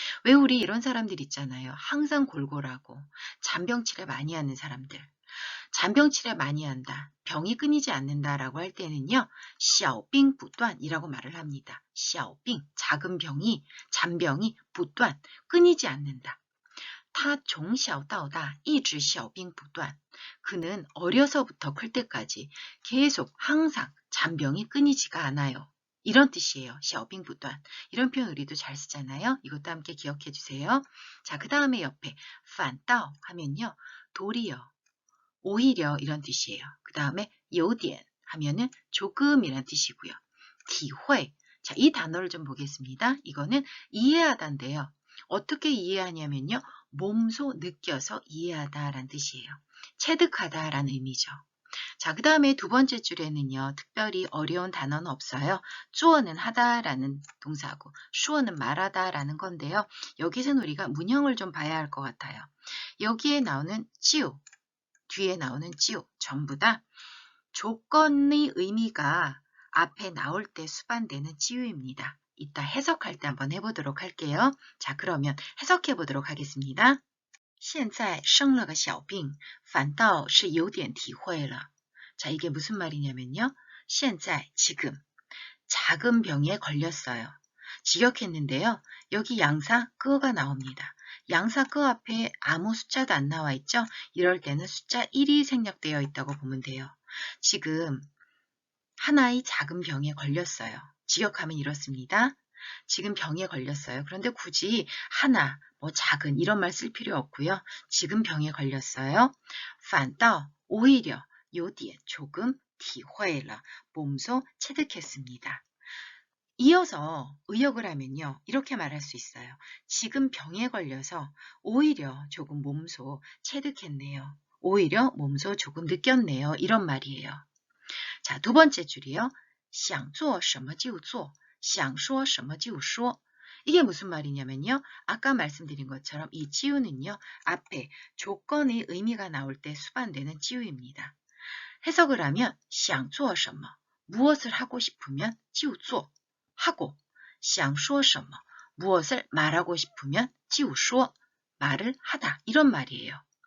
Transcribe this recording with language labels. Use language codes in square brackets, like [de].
[ko] 왜 우리 이런 사람들 있잖아요. 항상 골골하고 잔병 치레 많이 하는 사람들. 잔병 치레 많이 한다. 병이 끊이지 않는다라고 할 때는요. 小病不断이라고 말을 합니다. 小病 작은 병이 잔병이 不断 끊이지 않는다. [zh] 他从小到大一直小病不断. [ko] 그는 어려서부터 클 때까지 계속 항상 잔병이 끊이지가 않아요. 이런 뜻이에요. 小病不断. 이런 표현 우리도 잘 쓰잖아요. 이것도 함께 기억해 주세요. 자, 그 다음에 옆에 反倒 하면요. 도리어, 오히려 이런 뜻이에요. 그 다음에 有点 하면은 조금이란 뜻이고요. [zh] 体会. [ko] 자, 이 단어를 좀 보겠습니다. 이거는 이해하다인데요. 어떻게 이해하냐면요. 몸소 느껴서 이해하다라는 뜻이에요. 체득하다라는 의미죠. 자, 그 다음에 두 번째 줄에는요. 특별히 어려운 단어는 없어요. 做는 하다라는 동사고 说는 말하다라는 건데요. 여기서는 우리가 문형을 좀 봐야 할 것 같아요. 여기에 나오는 就, 뒤에 나오는 就 전부 다 조건의 의미가 앞에 나올 때 수반되는 就입니다. 이따 해석할 때 한번 해보도록 할게요. 자, 그러면 해석해 보도록 하겠습니다. [zh] 现在生了个小病反倒是有点体会了. [ko] 자, 이게 무슨 말이냐면요. 现在 지금 작은 병에 걸렸어요. 직역했는데요. 여기 양사 끄가 나옵니다. 양사 끄 앞에 아무 숫자도 안 나와 있죠. 이럴 때는 숫자 1이 생략되어 있다고 보면 돼요. 지금 하나의 작은 병에 걸렸어요. 직역하면 이렇습니다. 지금 병에 걸렸어요. 그런데 굳이 하나, 뭐 작은 이런 말 쓸 필요 없고요. 지금 병에 걸렸어요. 反倒 오히려 有点 조금 体会了 몸소 체득했습니다. 이어서 의역을 하면요. 이렇게 말할 수 있어요. 지금 병에 걸려서 오히려 조금 몸소 체득했네요. 오히려 몸소 조금 느꼈네요. 이런 말이에요. 자, 두 번째 줄이요. [zh] 想做什么就做想说什么就说. [ko] 이게 무슨 말이냐면요. 아까 말씀드린 것처럼 이 지우는요. 앞에 조건의 의미가 나올 때 수반되는 지우입니다. 해석을 하면 [zh] 想做什么 [ko] 무엇을 하고 싶으면 就做 하고 [zh] 想说什么 [ko] 무엇을 말하고 싶으면 就说 말을 하다 이런 말이에요.